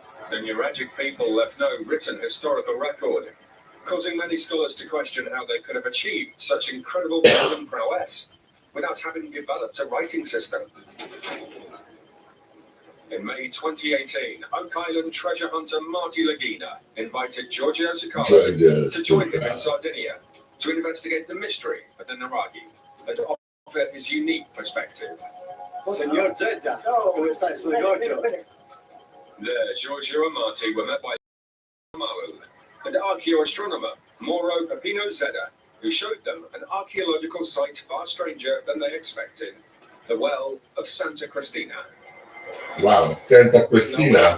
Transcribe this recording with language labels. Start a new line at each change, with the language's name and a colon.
English: The Nuragic people left no written historical record, causing many scholars to question how they could have achieved such incredible modern prowess without having developed a writing system. In May 2018, Oak Island treasure hunter Marty Lagina invited Giorgio Tsoukalos to join him in Sardinia to investigate the mystery of the Nuraghe and offer his unique perspective.
Italian: Signor Zedda, come stai, sono Giorgio?
English: There, Giorgio and Marty were met by Maru, and archaeoastronomer Mauro Pepino Zedda, who showed them an archaeological site far stranger than they expected, the well of Santa Cristina. Wow, Santa Cristina.